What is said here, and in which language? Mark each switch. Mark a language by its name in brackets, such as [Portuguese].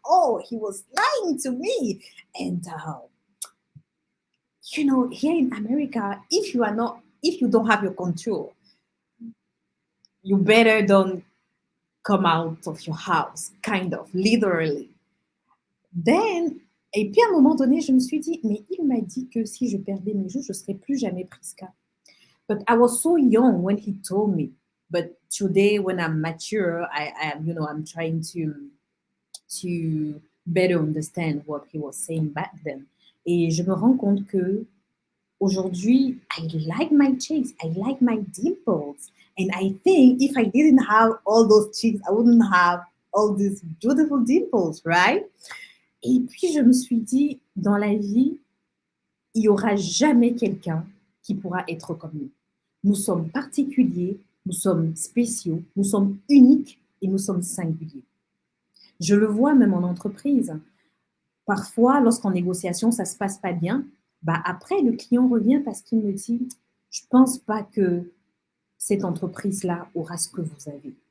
[English] Oh, he was lying to me. And here in America, if you don't have your contour, you better don't come out of your house, kind of literally. [French] Et puis à un moment donné, je me suis dit, mais il m'a dit que si je perdais mes joues, je ne serais plus jamais Priska. [English] But I was so young when he told me. But today, when I'm mature, I'm trying to better understand what he was saying back then. [French] Et je me rends compte que aujourd'hui, [English] I like my cheeks, I like my dimples, And I think if I didn't have all those cheeks, I wouldn't have all these beautiful dimples, right? [French] Et puis, je me suis dit, dans la vie, il n'y aura jamais quelqu'un qui pourra être comme nous. Nous sommes particuliers, nous sommes spéciaux, nous sommes uniques et nous sommes singuliers. Je le vois même en entreprise. Parfois, lorsqu'en négociation, ça ne se passe pas bien, bah après, le client revient parce qu'il me dit, je ne pense pas que cette entreprise-là aura ce que vous avez.